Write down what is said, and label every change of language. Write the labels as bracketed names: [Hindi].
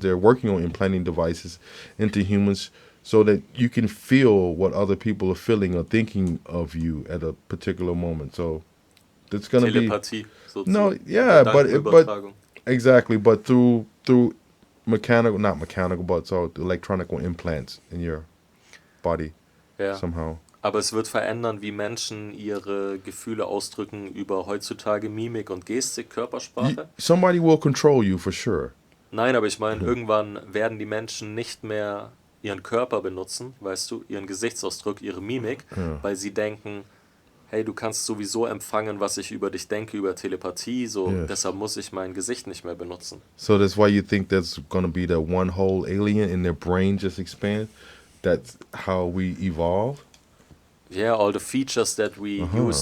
[English] They're working on implanting devices into humans so that you can feel what other people are feeling or thinking of you at a particular moment. So it's gonna be [German] Telepathie, [English] no, [German] sozusagen, [English] yeah, but [German] Gedankenübertragung. [English] exactly, but through mechanical, not mechanical, but so electronic implants in your body [German] Ja. [English] somehow. [German] Aber es wird verändern, wie Menschen ihre Gefühle ausdrücken über heutzutage Mimik und Gestik, Körpersprache. [English] Somebody will control you for sure. [German] Nein, aber ich meine, irgendwann werden die Menschen nicht mehr ihren Körper benutzen, weißt du, ihren Gesichtsausdruck, ihre Mimik, [English] Yeah. [German] weil sie denken, hey, du kannst sowieso empfangen, was ich über dich denke, über Telepathie, so, [English] Yes. [German] deshalb muss ich mein Gesicht nicht mehr benutzen. [English] So that's why you think there's gonna be that one whole alien in their brain just expand. That's how we evolve. Yeah, all the features that we use